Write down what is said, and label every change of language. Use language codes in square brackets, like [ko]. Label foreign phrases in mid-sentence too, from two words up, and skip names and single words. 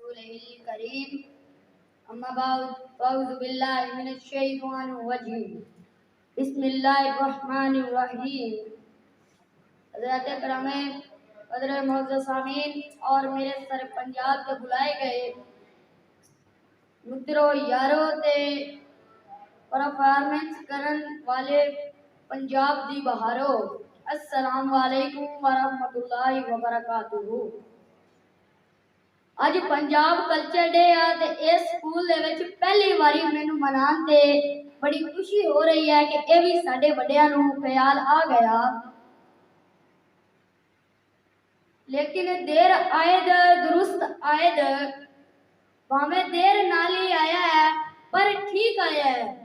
[ar] وجهه الكريم أما بعد أعوذ بالله من الشيطان الرجيم بسم الله الرحمن الرحيم. [pa] حضرت کرامے قدر معزز سامعین اور میرے سر پنجاب کے بلائے گئے متروں یاروں تے پرفارمنس کرن والے پنجاب دی بہارو [ar] السلام عليكم ورحمة الله وبركاته. [pa] اج پنجاب [en] culture day [pa] آ تے اس سکول دے وچ پہلی باری مینوں منان تے بڑی خوشی ہو رہی ہے کہ یہ بھی ساڈے وڈیاں نوں خیال آ گیا. لیکن [fa] دیر آید درست آید, [pa] بھانویں دیر نال ہی آیا ہے پر ٹھیک آیا ہے पर ठीक आया है।